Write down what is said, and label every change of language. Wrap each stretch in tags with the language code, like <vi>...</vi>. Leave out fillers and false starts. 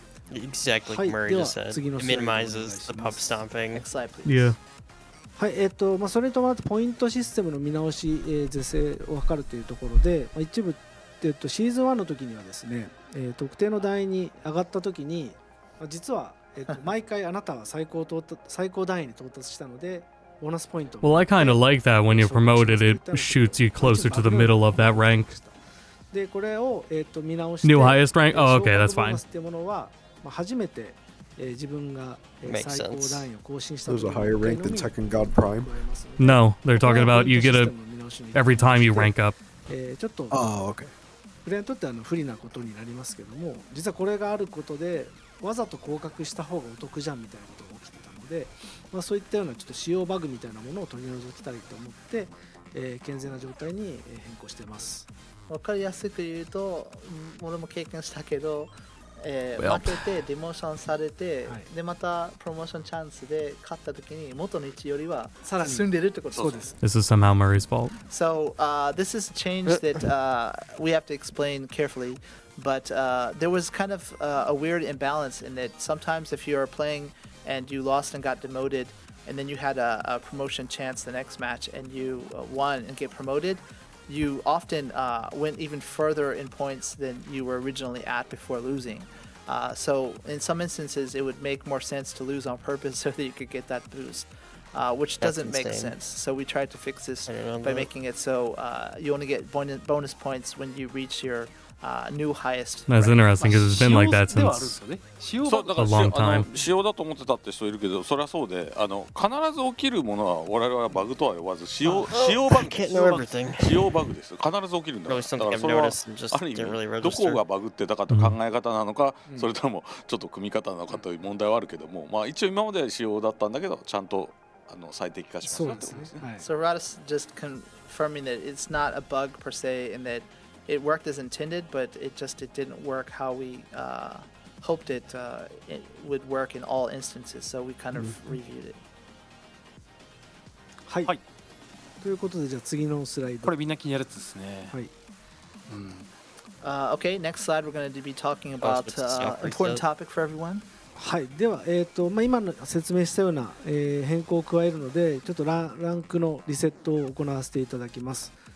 <en>Exactly like Murray just said. It minimizes the pub stomping. Next slide, please. Yeah.</en> <ja>はい、それに伴ってポイントシステムの見直し、是正を図るというところで、一部、シーズン1の時にはですね、特定の段位に上がった時に、実は、毎回あなたは最高段位に到達したので、ボーナスポイント。</ja> <en>Well, I kind of like that when you're promoted, it shoots you closer to the middle of that rank.</en> <ja>で、これを、見直して、</ja> <en>New highest rank? Oh, okay, that's fine.</en> <ja>っていうものは、初めて、自分が、最高段位を更新した時</ja> <en>There's a higher rank than Tekken God Prime? No, they're talking about you get a every time you rank up.</en> <ja>ちょっと、</ja> <en>okay.</en> <ja>プレイヤーにとっては不利なことになりますけども、実はこれがあることでわざと降格した方がお得じゃんみたいなことが起きてたので、そういったようなちょっと仕様バグみたいなものを取り除きたいと思って、健全な状態に変更しています。わかりやすく言うと、俺も経験したけど、負けてデモーションされて、でまたプロモーションチャンスで勝った時に元の位置よりは進んでるってことです。</ja> <en>This is somehow Murray's fault. So this is a change that we have to explain carefully, but there was kind of a weird imbalance in that sometimes if you're playing and you lost and got demoted, and then you had a promotion chance the next match and you won and get promoted, you often went even further in points than you were originally at before losing. So in some instances, it would make more sense to lose on purpose so that you could get that boost, which doesn't make sense. So we tried to fix this by making it so you only get bonus points when you reach your new highest. That's interesting because it's been like that since</en> <ja>そうだから</ja> <en>a long time.</en> <ja>仕様だと思ってたって人いるけど、それはそうで、必ず起きるものは我々はバグとは呼ばず仕様バグです。仕様バグです。必ず起きるんだから。だからそれはある意味どこがバグってたかと考え方なのか、それともちょっと組み方なのかという問題はあるけども、一応今までは仕様だったんだけど、ちゃんと最適化しましたってことですね。</ja> <en>So Radis just confirming that it's not a bug per se, and that it worked as intended, but it didn't work how we hoped it would work in all instances. So we kind of reviewed it.</en> <ja>はい。ということでじゃあ次のスライド。これみんな気になるやつですね。はい。</ja> <en>Okay, next slide we're going to be talking about important topic for everyone.</en> <ja>はい、では、今の説明したような、変更を加えるので、ちょっとランクのリセットを行わせていただきます。</ja>